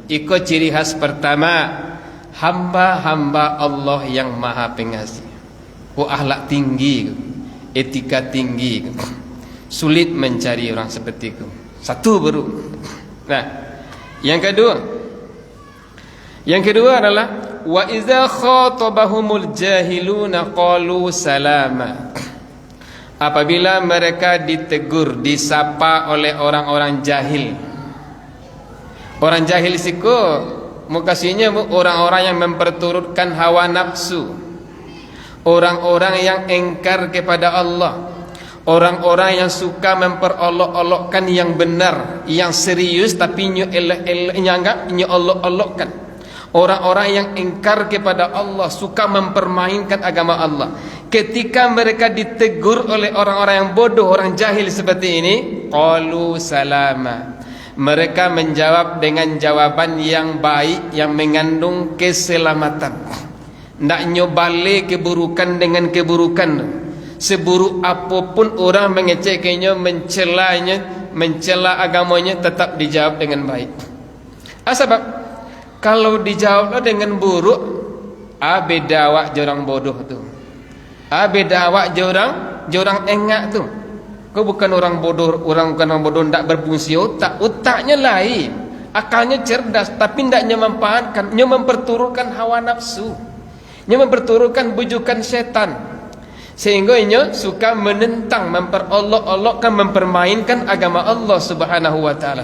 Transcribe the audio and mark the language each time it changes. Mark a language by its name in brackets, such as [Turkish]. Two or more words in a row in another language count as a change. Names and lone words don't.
[Indonesian] Iku ciri khas pertama, hamba-hamba Allah yang Maha Pengasih. Akhlak tinggi, etika tinggi. Sulit mencari orang seperti itu. Satu baru. Nah, yang kedua adalah [Arabic] وإذا خاطبهم الجاهلون قالوا سلاما. [Indonesian] Apabila mereka ditegur, disapa oleh orang-orang jahil. Orang jahil siku mukasinya orang-orang yang memperturutkan hawa nafsu. Orang-orang yang engkar kepada Allah. Orang-orang yang suka memperolok-olokkan yang benar, yang serius [Minangkabau] tapi nyo elok-elok nyo olok-olokkan. [Indonesian] Orang-orang yang engkar kepada Allah, suka mempermainkan agama Allah. Ketika mereka ditegur oleh orang-orang yang bodoh, orang jahil seperti ini, [Arabic] قالوا سلاما. [Indonesian] Mereka menjawab dengan jawaban yang baik, yang mengandung keselamatan. [Minangkabau] Ndak nyobale keburukan dengan keburukan. [Indonesian] Seburuk apapun orang mengeceknya, mencelanya, mencela agamanya, tetap dijawab dengan baik. [Minangkabau] Sebab kalau dijawab dengan buruk, beda awak jorang bodoh tu. Beda awak jorang engak tu. [Indonesian] Kau bukan orang bodoh, bukan orang bodoh ndak berfungsi otak. Otaknya lain, akalnya cerdas, tapi ndaknya memanfaatkan, nya memperturutkan hawa nafsu, nya memperturutkan bujukan setan, sehingga nya suka menentang, memperolok-olokkan, mempermainkan agama Allah [Arabic] سبحانه وتعالى.